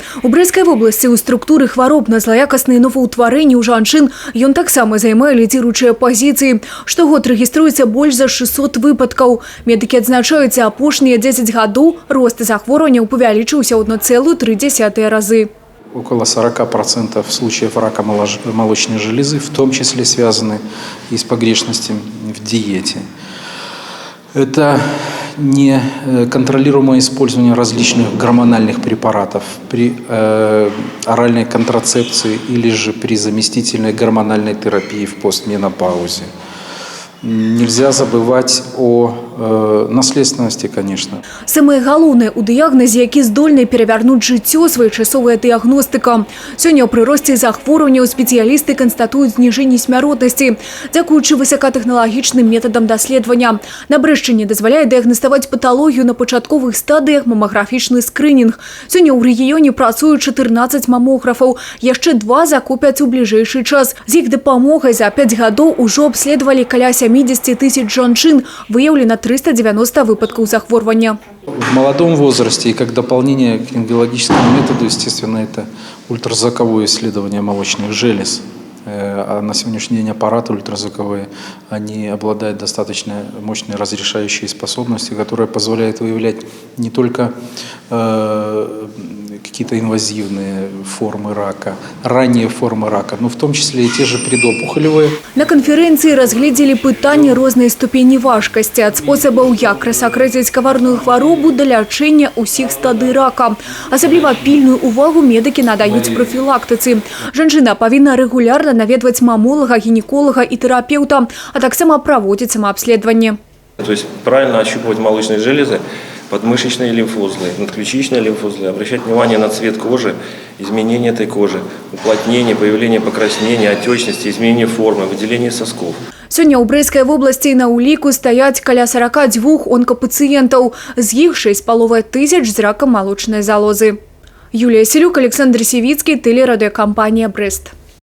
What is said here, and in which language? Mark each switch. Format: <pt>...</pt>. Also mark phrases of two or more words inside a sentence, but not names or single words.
<be>У Брэсцкай вобласці ў структуры хвароб на злаякасныя новаўтварэнні ў жанчын ён таксама займае лідзіруючыя пазіцыі. Штогод рэгіструецца больш за 600 выпадкаў. Медыкі адзначаюць, за апошнія 10 гадоў рост захворванняў павялічыўся ў 1,3 разы.</be> <ru>Около 40% случаев рака молочной железы, в том числе связаны и с погрешностями в диете. Это неконтролируемое использование различных гормональных препаратов при оральной контрацепции или же при заместительной гормональной терапии в постменопаузе. Нельзя забывать о наследственности, конечно.</ru> <be>Самое галоўнае у дыягназе, які здольны перавярнуць жыццё, своечасовая дыягностыка. Сёння ў прыросце захворванняў спецыялісты канстатуюць зніжэнне смяротнасці, дзякуючы высокатэхналагічным метадам даследавання. На Брэсчыне дазваляе дыягнаставаць паталогію на пачатковых стадыях мамаграфічны скрынінг. Сёння ў рэгіёне працуюць 14 мамографаў, яшчэ 2 закупяць у бліжэйшы час. З іх дапамогай за 5 гадоў ужо абследавалі каля 70 тысяч жанчын, выяўлена 390 выпадков захворвания.</be> <ru>В молодом возрасте и как дополнение к рентгенологическому методу, естественно, это ультразвуковое исследование молочных желез. А на сегодняшний день аппараты ультразвуковые, они обладают достаточно мощной разрешающей способностью, которая позволяет выявлять не только какие-то инвазивные формы рака, ранние формы рака, но в том числе и те же предопухолевые.</ru> <be>На конференции разглядели пытанні рознай ступені важкасці, ад спосабаў, як рассакрэціць каварную хваробу да лячэння ўсіх стадый рака. Асабліва пільную увагу медыкі надаюць профілактыцы. Жанчына павінна рэгулярна наведваць мамолага, гінеколага і тэрапеўта, а таксама праводзіць самаабследаванне.</be> <ru>То есть правильно ощупывать молочные железы, подмышечные лимфоузлы, надключичные лимфоузлы, обращать внимание на цвет кожи, изменение этой кожи, уплотнение, появление покраснения, отечности, изменение формы, выделение сосков.</ru> <be>Сёння ў Брэсцкай вобласці на ўліку стаяць каля 42 онкапацыентаў, з іх 6,5 тысяч з ракам малочнай залозы.</be> <ru>Юлія Селюк, Александр Севицкий, телерадиокомпания «Брест».</ru>